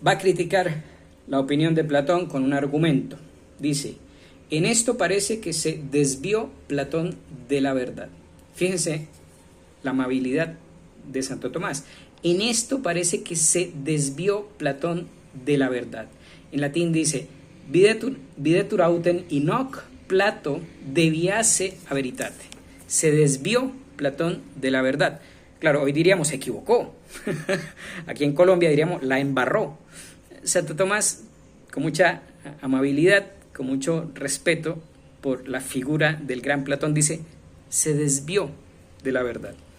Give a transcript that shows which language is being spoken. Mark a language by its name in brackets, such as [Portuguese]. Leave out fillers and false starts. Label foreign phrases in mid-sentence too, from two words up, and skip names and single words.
[Spanish] va a criticar la opinión de Platón con un argumento. Dice, en esto parece que se desvió Platón de la verdad. Fíjense la amabilidad de Santo Tomás. En esto parece que se desvió Platón de la verdad. En latín dice, [Latin] videtur autem in hoc Plato deviase a veritate. [Spanish] Se desvió Platón de la verdad. Claro, hoy diríamos se equivocó. Aquí en Colombia diríamos la embarró. Santo Tomás, con mucha amabilidad, con mucho respeto por la figura del gran Platón, dice, se desvió de la verdad.